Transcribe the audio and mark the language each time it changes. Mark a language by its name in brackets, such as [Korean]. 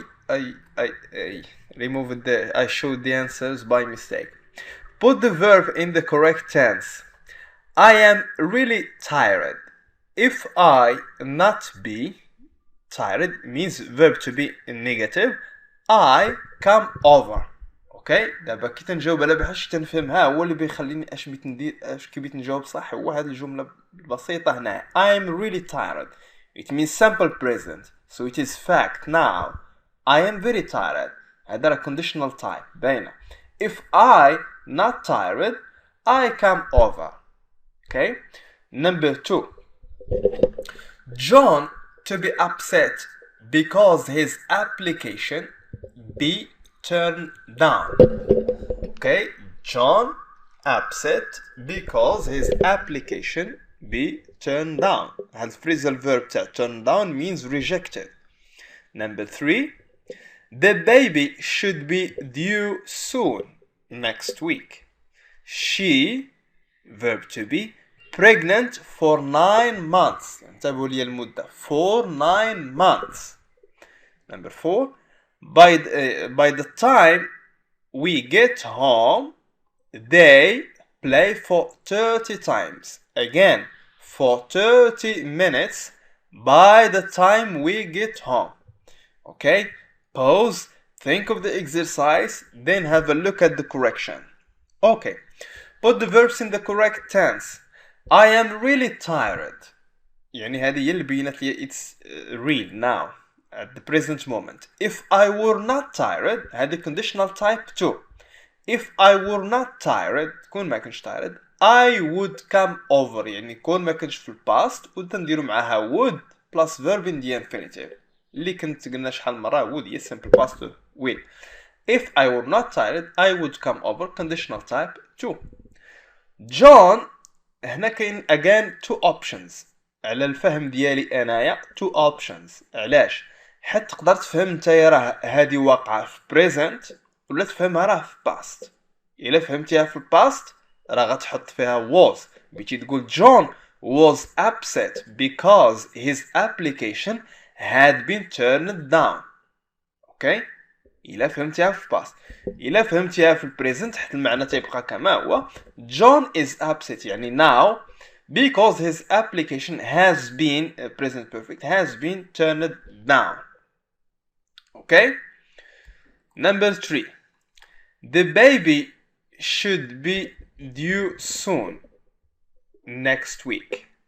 [English] I removed I showed the answers by mistake. Put the verb in the correct tense. I am really tired. If I not be tired means verb to be negative. I come over. [Arabic] اوكي، دابا كي تنجاوب على بحاش تنفهمها هو اللي بيخليني اش بغيت ندير اش كي بغيت نجاوب صح هو هذه الجمله البسيطه هنا. [English] I'm really tired. It means simple present. So it is fact now. I am very tired. [Arabic] هذا راه conditional type باينه. [English] If I not tired I come over. Okay. Number 2. John to be upset because his application be turned down. Okay, John upset because his application be turned down. [Arabic] هذا [English] phrasal verb تاع turn down means rejected. Number 3. The baby should be due soon, next week. She, verb to be, pregnant for 9 months. [Arabic] انتبهوا لي المدة for 9 months. [English] Number 4. By the time we get home, they play for 30 times. Again, for 30 minutes by the time we get home. Okay, pause, think of the exercise, then have a look at the correction. Okay, put the verbs in the correct tense. I am really tired. [Arabic] يعني هذه هي اللي بينت لي [English] it's real now. At the present moment. If I were not tired [Arabic] هذه [English] conditional type 2. If I were not tired [Arabic] كون ما كنتش [English] tired I would come over [Arabic] يعني كون ما كنتش في الباست [English] وتنديروا معاها would plus verb in the infinitive اللي كنت قلنا شحال مرة would هي simple past will. If I were not tired I would come over conditional type 2. [Arabic] John هنا كاين [English] again two options [Arabic] على الفهم ديالي انايا two options. علاش؟ حتى تقدر تفهم نتايا راه هادي واقعه في present ولا تفهمها راه في past. الا فهمتيها في الباست راه غتحط فيها was. بغيتي تقول [English] John was upset because his application had been turned down. [Arabic] اوكي، الا فهمتيها في past. الا فهمتيها في present حتى المعنى تيبقى كما هو. [English] John is upset يعني now because his application has been present perfect has been turned down. Okay. Number 3. The baby should be due soon, next week.